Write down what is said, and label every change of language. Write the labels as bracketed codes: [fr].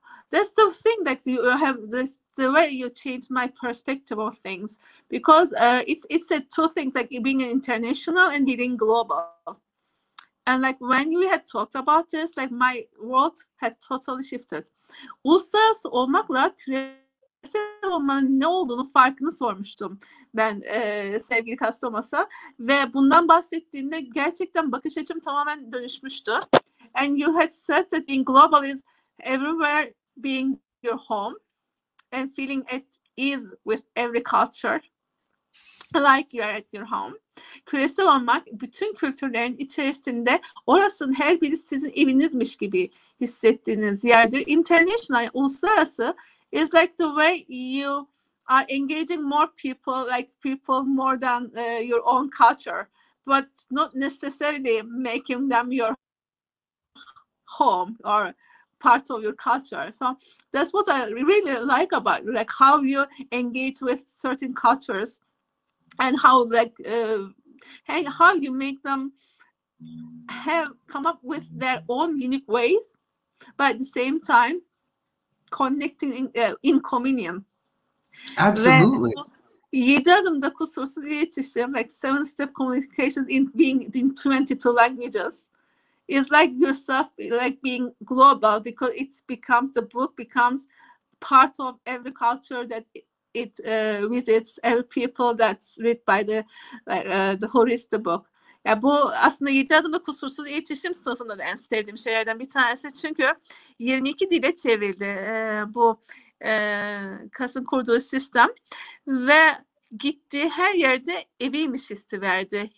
[en] That's the thing that you have this, the way you change my perspective of things, because it's a two things, like being international and being global. And like when we had talked about this, like my world had totally shifted. [tr] Uluslararası olmakla küresel olmanın ne olduğunu farkını sormuştum ben sevgili Kass'a ve bundan bahsettiğinde gerçekten bakış açım tamamen dönüşmüştü. [en] And you had said that being global is everywhere being your home and feeling at ease with every culture, like you are at your home. [tr] Küresel olmak bütün kültürlerin içerisinde orasının her biri sizin evinizmiş gibi hissettiğiniz yerdir. [en] International, [tr] uluslararası [en] is like the way you are engaging more people, like people more than your own culture, but not necessarily making them your home or part of your culture. So that's what I really like about like how you engage with certain cultures and how like how you make them have come up with their own unique ways, but at the same time connecting in communion. Absolutely. 7 adımda kusursuz iletişim, like 7 step communications in being in 22 languages, is like yourself, like being global, because the book becomes part of every culture that it visits, every people that's read by the who reads the book. [tr] Ya bu aslında 7 adımda kusursuz iletişim sınıfında da en sevdiğim şeylerden bir tanesi. Çünkü 22 dile çevrildi bu Kass'ın kurduğu sistem ve gittiği her yerde eviymiş hissi verdi.